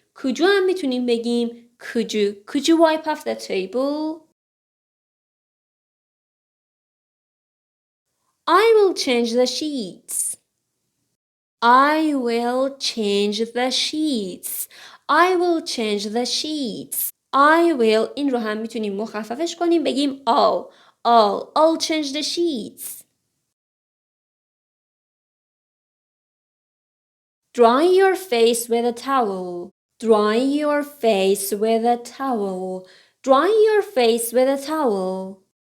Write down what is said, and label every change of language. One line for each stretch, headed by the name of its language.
English: could you
Persian: هم میتونیم بگیم
English: could you. Could you wipe off the table? I will change the sheets. I will change the sheets. I will change the sheets. I will
Persian: این رو هم میتونیم مخففش کنیم بگیم
English: I'll change the sheets. Dry your face with a towel. Dry your face with a towel. Dry your face with a towel.